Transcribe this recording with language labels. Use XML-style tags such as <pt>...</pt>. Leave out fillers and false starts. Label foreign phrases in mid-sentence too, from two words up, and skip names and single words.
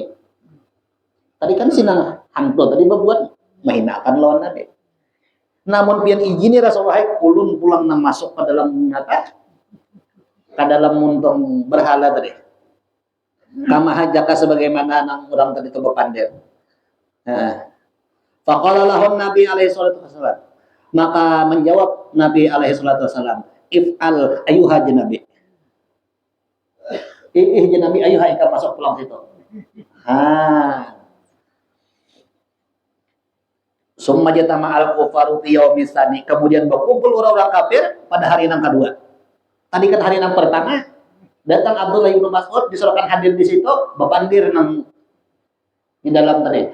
<bjn>Tadi kan sinang hantu tadi berbuat menghinakan lawan Nabi. Namun pian izin Rasulullah ulun pulang nang masuk ke dalam nyata ke dalam muntung berhala tadi.</bjn> <ar>Kama hajaka</ar> <bjn>sebagaimana nang orang tadi itu berpandir.</bjn> <ar>Faqala lahum Nabi alaihi salatu wasallam.</ar> <id>Maka menjawab Nabi</id> <ar>alaihi salatu wasallam, if'al ayuha Nabi.</ar> <bjn>Nabi ayuha ika masuk pulang situ.</bjn> <ar>Summa jatama al-kufaru fi yaumis tsani.</ar> <id>Kemudian berkumpul orang-orang kafir pada hari yang kedua. Tadi kan hari yang pertama datang Abdullah bin Mas'ud disuruhkan hadir di situ,</id> <bjn>bepandir nang</bjn> <id>di dalam tadi.</id>